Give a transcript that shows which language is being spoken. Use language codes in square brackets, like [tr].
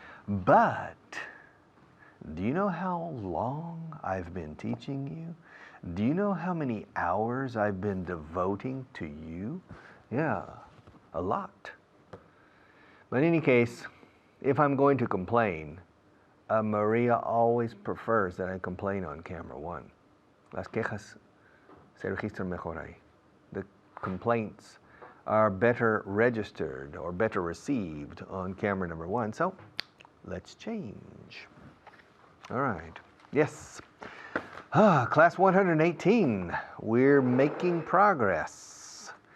[en] But do you know how long I've been teaching you? Do you know how many hours I've been devoting to you? Yeah, a lot. But in any case, if I'm going to complain, Maria always prefers that I complain on camera one. [es] Las quejas se registran mejor ahí. [en] The complaints are better registered or better received on camera number one. So let's change. All right. Yes. Class 118. We're making progress.